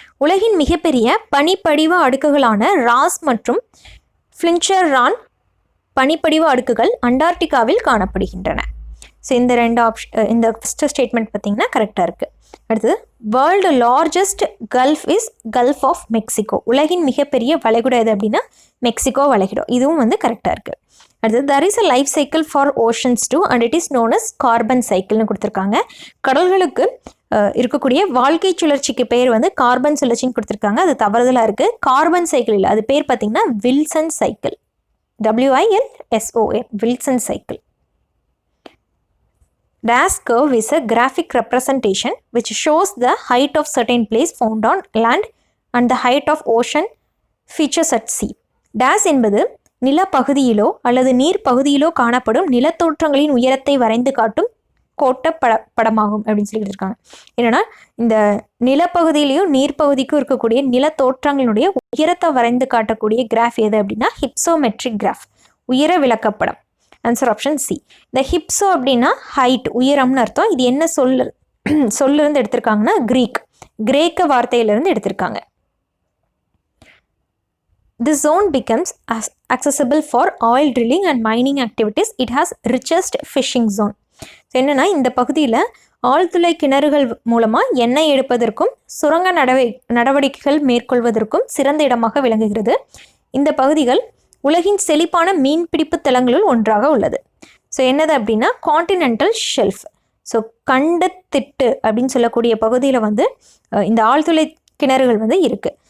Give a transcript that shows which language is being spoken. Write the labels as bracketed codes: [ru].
[ta] உலகின் மிகப்பெரிய பனிப்படிவ அடுக்குகளான ராஸ் மற்றும் ஃப்ளின்ச்சர்-ரான் பனிப்படிவ அடுக்குகள் அண்டார்டிகாவில் காணப்படுகின்றன. ஸோ இந்த 2 இந்த ஃபஸ்ட்டு ஸ்டேட்மெண்ட் பார்த்தீங்கன்னா கரெக்டாக இருக்குது. [en] அடுத்தது world largest gulf is gulf of Mexico. [ta] உலகின் மிகப்பெரிய வளைகுடா எது அப்படின்னா மெக்சிகோ வளைகுடா. இதுவும் வந்து கரெக்டாக இருக்குது. [en] அடுத்தது there is a life cycle for oceans too and it is known as carbon cycleனு [ta] கொடுத்துருக்காங்க. கடல்களுக்கு இருக்கக்கூடிய வாழ்க்கை சுழற்சிக்கு பேர் வந்து கார்பன் சுழற்சின்னு கொடுத்துருக்காங்க. அது தவறுதலாக இருக்குது. கார்பன் சைக்கிள் இல்லை, அது பேர் பார்த்தீங்கன்னா Wilson cycle, WILSON, Wilson cycle. [en] Dash curve is a graphic representation which shows the height of certain place found on land and the height of ocean features at sea. [ta] Dash என்பது நிலப்பகுதியிலோ அல்லது நீர் பகுதியிலோ காணப்படும் நிலத்தோற்றங்களின் உயரத்தை வரைந்து காட்டும் கோட்ட படமாகும் அப்படின்னு சொல்லி இருக்காங்க. என்னன்னா இந்த நிலப்பகுதியிலையும் நீர்ப்பகுதிக்கும் இருக்கக்கூடிய நிலத்தோற்றங்களினுடைய உயரத்தை வரைந்து காட்டக்கூடிய கிராஃப் எது அப்படின்னா ஹிப்சோமெட்ரிக் கிராஃப், உயர விளக்கப்படம். Answer option C. இந்த ஹிப்சோ அப்படின்னா ஹைட், உயரம்னு அர்த்தம். இது என்ன சொல்லிருந்து எடுத்திருக்காங்கன்னா கிரேக்க வார்த்தையிலிருந்து எடுத்திருக்காங்க. [en] This zone becomes accessible for oil drilling and mining activities. It has richest fishing zone. [ta] So என்னென்னா இந்த பகுதியில் ஆழ்துளை கிணறுகள் மூலமாக எண்ணெய் எடுப்பதற்கும் சுரங்க நடவடிக்கைகள் மேற்கொள்வதற்கும் சிறந்த இடமாக விளங்குகிறது. இந்த பகுதிகள் உலகின் செழிப்பான மீன்பிடிப்பு தலங்களுள் ஒன்றாக உள்ளது. ஸோ என்னது அப்படின்னா கான்டினென்டல் ஷெல்ஃப். ஸோ கண்டத்திட்டு அப்படின்னு சொல்லக்கூடிய பகுதியில் வந்து இந்த ஆழ்துளை கிணறுகள் வந்து இருக்குது.